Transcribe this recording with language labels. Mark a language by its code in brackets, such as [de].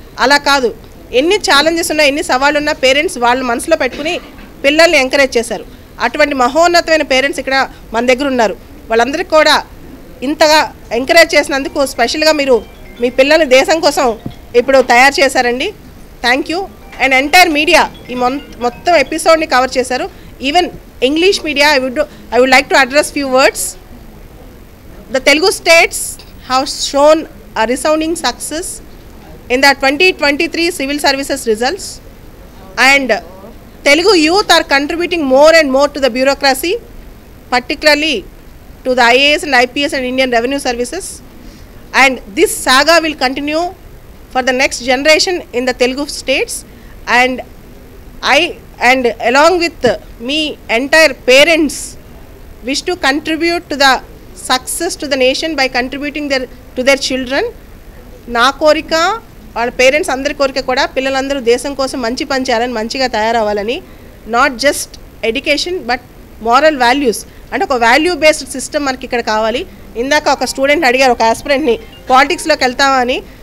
[te] అలా కాదు, ఎన్ని ఛాలెంజెస్ ఉన్నా, ఎన్ని సవాళ్ళు ఉన్నా పేరెంట్స్ వాళ్ళు మనసులో పెట్టుకుని పిల్లల్ని ఎంకరేజ్ చేశారు. అటువంటి మహోన్నతమైన పేరెంట్స్ ఇక్కడ మన దగ్గర ఉన్నారు. వాళ్ళందరికీ కూడా ఇంతగా ఎంకరేజ్ చేసినందుకు స్పెషల్గా మీరు మీ పిల్లల్ని దేశం కోసం ఇప్పుడు తయారు చేశారండి. [en] Thank you. [te] And entire media ఈ మొత్తం ఎపిసోడ్ని కవర్ చేశారు. [en] Even English media, I would like to address few words. The Telugu states have shown a resounding success in the 2023 civil services results, and Telugu youth are contributing more and more to the bureaucracy, particularly to the IAS and IPS and Indian Revenue Services, and this saga will continue for the next generation in the Telugu states. And and along with me entire parents wish to contribute to the success to the nation by contributing to their children. [te] నా కోరిక వాళ్ళ parents అందరి కోరిక కూడా పిల్లలందరూ దేశం కోసం మంచి పని చేయాలని, మంచిగా తయారవ్వాలని. [en] not just education but moral values, [te] అంటే ఒక [en] value based system [te] మనకి ఇక్కడ కావాలి. ఇందాక ఒక స్టూడెంట్ అడిగారు, ఒక ఆస్పిరెంట్ని, పాలిటిక్స్లోకి వెళ్తామా అని.